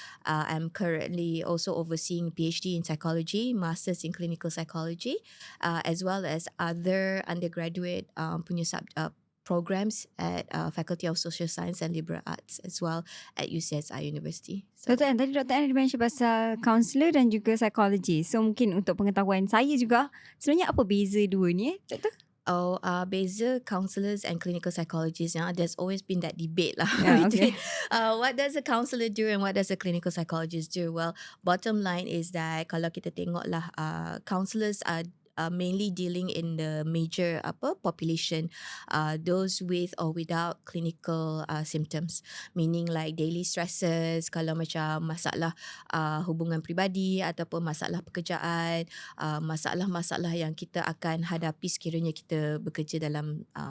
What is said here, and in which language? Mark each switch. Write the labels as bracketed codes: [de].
[en] I'm currently also overseeing PhD in psychology, Masters in Clinical Psychology, as well as other undergraduate punya programs at Faculty of Social Science and Liberal Arts as well at UCSI University. So, [ms] Dr. Ann, tadi Dr. Ann mention pasal counselor dan juga psychology. So mungkin untuk pengetahuan saya juga, sebenarnya apa beza dua ni Dr.? [en] Beza counsellors and clinical psychologists. There's always been that debate lah Okay. between what does a counsellor do and what does a clinical psychologist do. Well, bottom line is that [ms] kalau kita tengok lah, [en] counsellors are mainly dealing in the major population, those with or without clinical symptoms, meaning like daily stresses, [ms] kalau macam masalah hubungan peribadi ataupun masalah pekerjaan, masalah-masalah yang kita akan hadapi sekiranya kita bekerja dalam